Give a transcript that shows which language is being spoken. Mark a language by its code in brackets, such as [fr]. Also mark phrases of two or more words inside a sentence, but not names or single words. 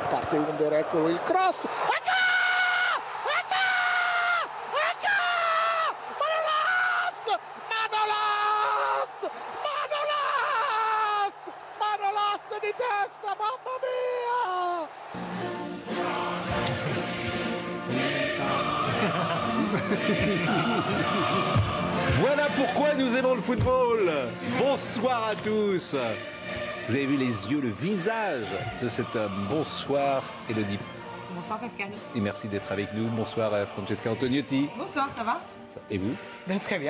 [it] parte Under, eccolo il cross. Manolas di testa, mamma mia! [fr] Voilà pourquoi nous aimons le football. Bonsoir à tous. Vous avez vu les yeux, le visage de cet homme. Bonsoir Élodie. Bonsoir Pascal. Et merci d'être avec nous. Bonsoir Francesca Antoniotti. Bonsoir, ça va? Et vous? Très bien.